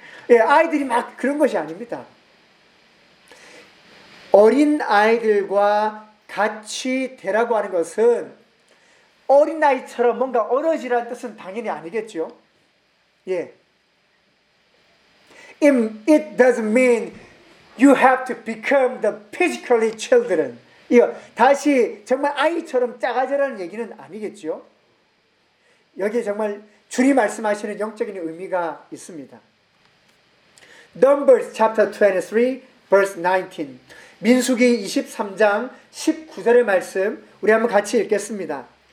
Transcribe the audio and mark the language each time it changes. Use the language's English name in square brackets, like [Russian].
[Korean] 예, 아이들이 막 그런 것이 아닙니다. 어린 아이들과 같이 되라고 하는 것은 어린 아이처럼 뭔가 어려지라는 뜻은 당연히 아니겠죠. 예. [English] It doesn't mean you have to become the physically children. [Korean] 이거 다시 정말 아이처럼 작아져라는 얘기는 아니겠죠. 여기에 정말 주님 말씀하시는 영적인 의미가 있습니다. [English] Numbers chapter 23 verse 19. [Korean] 민수기 23장 19절의 말씀 우리 한번 같이 읽겠습니다.